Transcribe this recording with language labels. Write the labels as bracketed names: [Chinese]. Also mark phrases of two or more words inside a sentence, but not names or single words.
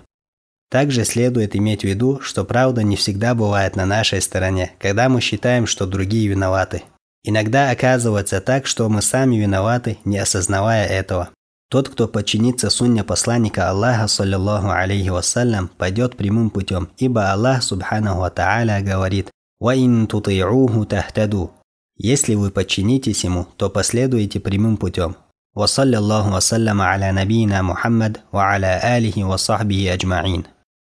[Russian] Также следует иметь в виду, что правда не всегда бывает на нашей стороне, когда мы считаем, что другие виноваты. Иногда оказывается так, что мы сами виноваты, не осознавая этого. Тот, кто подчинится сунне посланника Аллаха, [Arabic] صلى الله عليه وسلم, [Russian] пойдет прямым путем, ибо Аллах, [Arabic] سبحانه وتعالى, [Russian] говорит: [Arabic] «وإن تطيعوه تهتدوا». [Russian] Если вы подчинитесь ему, то последуете прямым путем. [Arabic] وصلى الله وسلم على نبينا محمد وعلى آله وصحبه أجمعين.